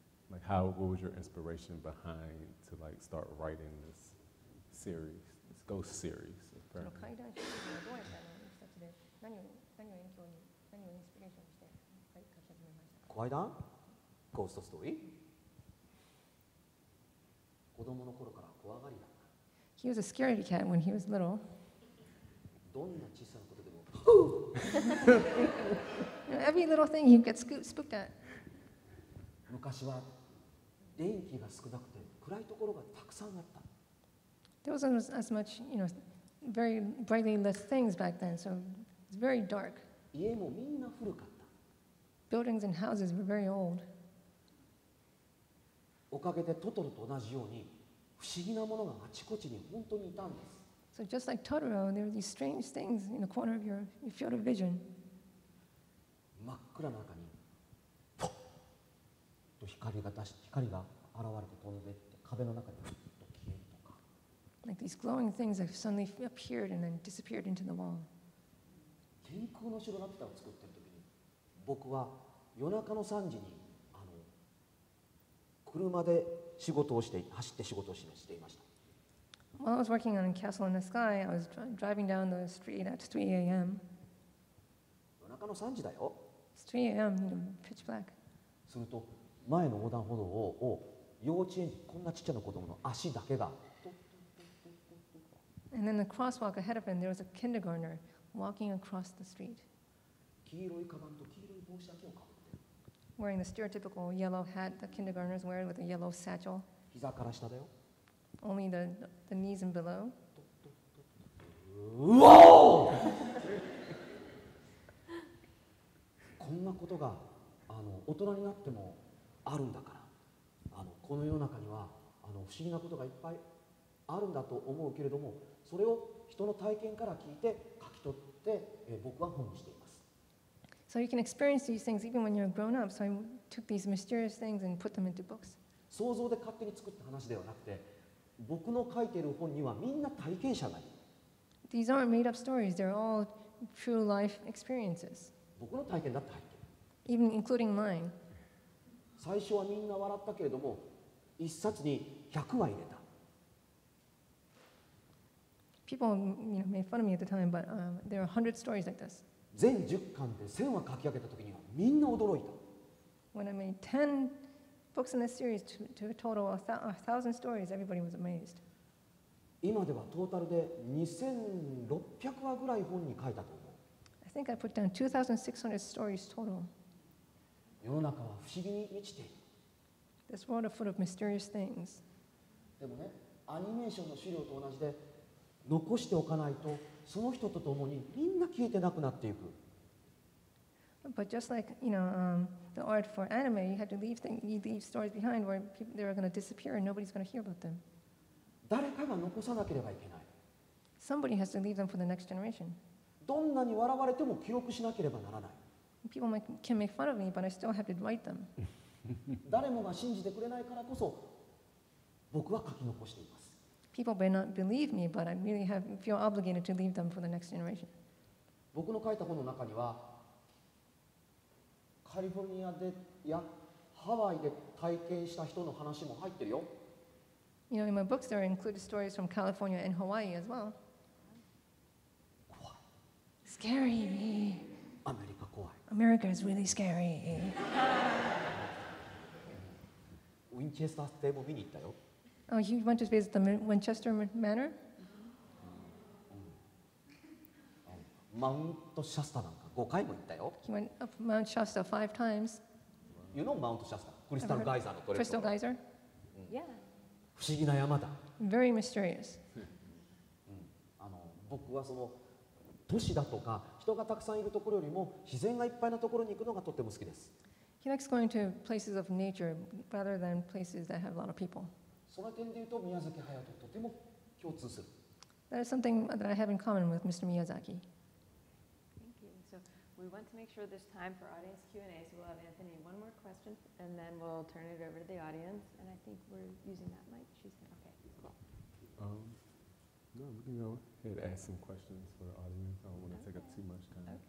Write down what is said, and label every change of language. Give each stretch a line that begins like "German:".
English: Like what was your inspiration behind to start writing this series, this ghost series?
Japanese: その怪談集はどうやってしたちで何をインスピレーションして書き始めましたか？怪談？ゴーストストーリー？子供の頃から怖がりだった。
English: He was a scaredy cat when he was little.
Japanese: どんな小さなことでも、
English: Every little thing he gets spooked at.
Japanese: 昔は電気が少なくて暗いところがたくさんあった。
English: There wasn't as much, very brightly lit things back then, so it's very dark.
Japanese: 家もみんな古かった。
English: Buildings and houses were very old.
Japanese: おかげでトトロと同じように不思議なものがあちこちに本当にいたんです。
English: So just like Totoro, there were these strange things in the corner of your field of vision.
Japanese: 真っ暗な中にポッと光が現れて飛んでいって壁の中にふっと消えるとか。
English: Like these glowing things that suddenly appeared and then disappeared into the wall.
Japanese: 天空の城ラピュタを作っている時に僕は夜中の3時に車で走って仕事をしていました。
English: While I was working on Castle in the Sky, I was driving down the street at 3 a.m.
Japanese: 夜中の3時だよ。
English: It's 3 a.m., pitch black.
Japanese: すると前の横断歩道を幼稚園児こんなちっちゃな子供の足だけが
English: And then the crosswalk ahead of him, there was a kindergartner walking across the street,
Japanese: 黄色いカバンと黄色い帽子だけをかぶってる。
English: wearing the stereotypical yellow hat that kindergartners wear with a yellow satchel,
Japanese: 膝から下だよ。
English: only the knees and below.
Japanese: うおーこんなことが大人になってもあるんだからこの世の中には不思議なことがいっぱいあるんだと思うけれどもそれを人の体験から聞いて書き取って僕は本にしています。
English: So you can experience these things even when you're grown up. So I took these mysterious things and put them into books.
Japanese: 想像で勝手に作った話ではなくて僕の書いている本にはみんな体験者がいる。
English: These aren't made up stories, they're all true life experiences,
Japanese: 僕の体験だって入ってる。
English: even including mine.
Japanese: 最初はみんな笑ったけれども一冊に100は入れた。
English: People made fun of me at the time, but there are 100 stories like this.
Japanese: 全10巻で1000話書き上げた時にはみんな驚いた。
English: When I made 10 books in this series to a total of 1,000 stories, everybody was amazed.
Japanese: 今ではトータルで2600話ぐらい本に書いたと思う。
English: I think I put down 2,600 stories total.
Japanese: 世の中は不思議に満ちている。
English: This world is full of mysterious things.
Japanese: でもね、アニメーションの資料と同じで残しておかないとその人と共にみんな消えてなくなっていく。
English: But just like the art for anime, you have to leave stories behind where they are going to disappear and nobody's going to hear about them.
Japanese: 誰かが残さなければいけない。
English: Somebody has to leave them for the next generation.
Japanese: どんなに笑われても記録しなければならない。
English: People can make fun of me, but I still have to write them.
Japanese: 誰もが信じてくれないからこそ僕は書き残しています。
English: people may not believe me, but I really feel obligated to leave them for the next generation.
Japanese: 僕の書いた本の中にはカリフォルニアでやハワイで体験した人の話も入ってるよ。
English: You know, in my books there are included stories from California and Hawaii as well.
Japanese: 怖い。
English: Scary.
Japanese: アメリカ怖い。
English: America is really scary.
Japanese: ウィンチェスター邸も見に行ったよ。
English: Oh, you went to visit the Winchester Manor?
Japanese: マウントシャスタなんか5回も行ったよ。
English: He went up Mount Shasta 5 times. You know
Japanese: マウントシャスタ、クリスタルガイザーの取れると
English: Crystal
Japanese: ころ。
English: Geyser. Yeah.
Japanese: 不思議な山だ。
English: Very mysterious.
Japanese: 僕はその都市だとか人がたくさんいるところよりも自然がいっぱいなところに行くのがとっても好きです。
English: He likes going to places of nature rather than places that have a lot of people.
Japanese: その点で言うと宮崎駿ととても共通する。
English: That is something that I have in common with Mr. Miyazaki. Thank you. So we want to make sure there's time for audience Q&A, so we'll have Anthony one more question, and then we'll turn it over to the audience. And I think we're using that mic. She's okay. Cool. No, we can go ahead and ask some questions for the audience. I don't want to take up too much time.